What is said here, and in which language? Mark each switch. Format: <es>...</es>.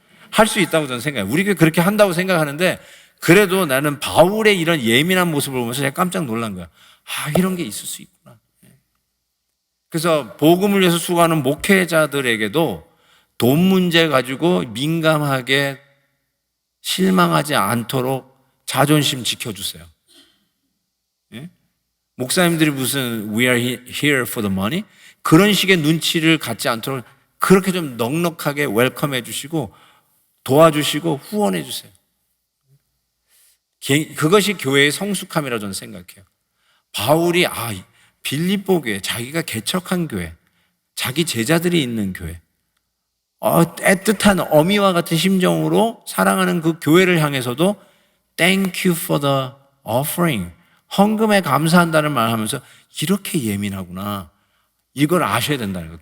<ko>할 수 있다고 저는 생각해요. 우리 교회 그렇게 한다고 생각하는데, 그래도 나는 바울의 이런 예민한 모습을 보면서 제가 깜짝 놀란 거야. 이런 게 있을 수 있구나. 그래서 복음을 위해서 수고하는 목회자들에게도 돈 문제 가지고 민감하게 실망하지 않도록 자존심 지켜주세요. 목사님들이 무슨</ko> <en>we are here for the money?</en> <ko>그런 식의 눈치를 갖지 않도록 그렇게 좀 넉넉하게 웰컴해 주시고 도와주시고 후원해 주세요. 그것이 교회의 성숙함이라고 저는 생각해요. 바울이 빌립보 교회, 자기가 개척한 교회, 자기 제자들이 있는 교회, 애틋한 어미와 같은 심정으로 사랑하는 그 교회를 향해서도</ko> <en>Thank you for the offering,</en> <ko>헌금에 감사한다는 말 하면서 이렇게 예민하구나, 이걸 아셔야 된다는 거예요.</ko>